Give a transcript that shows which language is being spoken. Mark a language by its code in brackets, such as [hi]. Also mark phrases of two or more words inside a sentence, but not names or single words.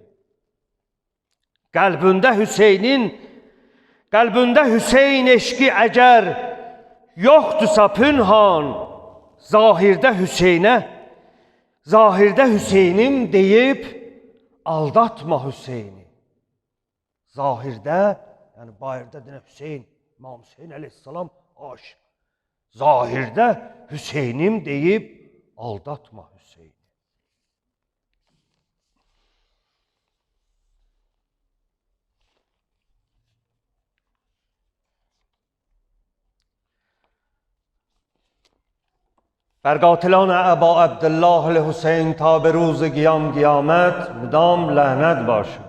[az] Qəlbində Hüseyin eşqi əgər yoxdursa pünhan, zahirdə Hüseynim deyib aldatma Hüseyni. Zahirdə, yəni bayırda deyən Hüseyin, İmam Hüseyin əleyhissalam aşıq. Zahirdə Hüseynim deyib aldatma Hüseyn. [fa] بر قاتلان ابا عبدالله الحسین تا به روز قیامت مدام لعنت باشد.